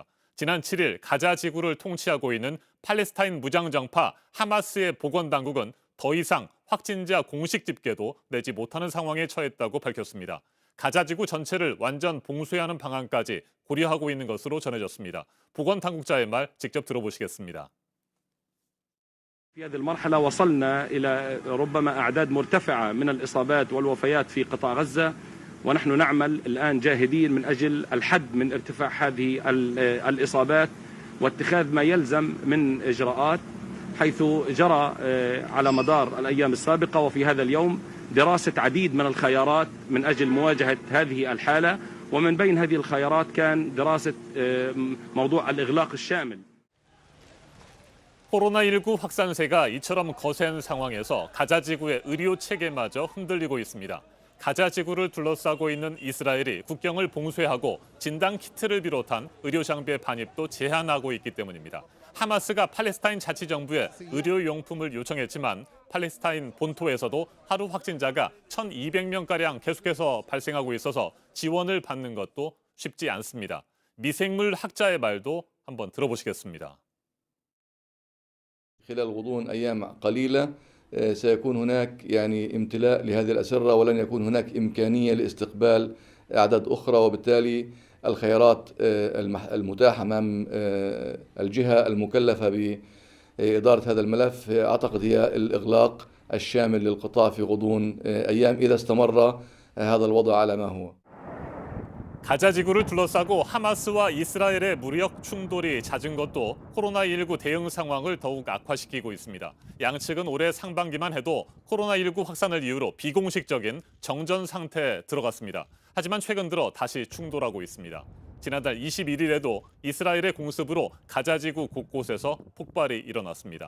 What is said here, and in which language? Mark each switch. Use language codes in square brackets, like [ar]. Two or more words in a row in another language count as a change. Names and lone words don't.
[ko] 지난 7일 가자 지구를 통치하고 있는 팔레스타인 무장정파 하마스의 보건당국은 더 이상 확진자 공식 집계도 내지 못하는 상황에 처했다고 밝혔습니다. 가자 지구 전체를 완전 봉쇄하는 방안까지 고려하고 있는 것으로 전해졌습니다. 보건당국자의 말 직접 들어보시겠습니다. [ar] في هذه المرحلة وصلنا إلى ربما أعداد مرتفعة من الإصابات والوفيات في قطاع غزة ونحن نعمل الآن جاهدين من أجل الحد من ارتفاع هذه الإصابات واتخاذ ما يلزم من إجراءات حيث جرى على مدار الأيام السابقة وفي هذا اليوم دراسة عديد من الخيارات من أجل مواجهة هذه الحالة ومن بين هذه الخيارات كان دراسة موضوع الإغلاق الشامل. [ko] 코로나19 확산세가 이처럼 거센 상황에서 가자 지구의 의료 체계마저 흔들리고 있습니다. 가자 지구를 둘러싸고 있는 이스라엘이 국경을 봉쇄하고 진단 키트를 비롯한 의료 장비의 반입도 제한하고 있기 때문입니다. 하마스가 팔레스타인 자치정부에 의료용품을 요청했지만 팔레스타인 본토에서도 하루 확진자가 1,200명가량 계속해서 발생하고 있어서 지원을 받는 것도 쉽지 않습니다. 미생물 학자의 말도 한번 들어보시겠습니다. [ar] خلال غضون أيام قليلة سيكون هناك امتلاء لهذه الأسرة ولن يكون هناك إمكانية لاستقبال أعداد أخرى وبالتالي الخيارات المتاحة أمام الجهة المكلفة بإدارة هذا الملف أعتقد هي الإغلاق الشامل للقطاع في غضون أيام إذا استمر هذا الوضع على ما هو. [ko] 가자 지구를 둘러싸고 하마스와 이스라엘의 무력 충돌이 잦은 것도 코로나19 대응 상황을 더욱 악화시키고 있습니다. 양측은 올해 상반기만 해도 코로나19 확산을 이유로 비공식적인 정전 상태에 들어갔습니다. 하지만 최근 들어 다시 충돌하고 있습니다. 지난달 21일에도 이스라엘의 공습으로 가자 지구 곳곳에서 폭발이 일어났습니다.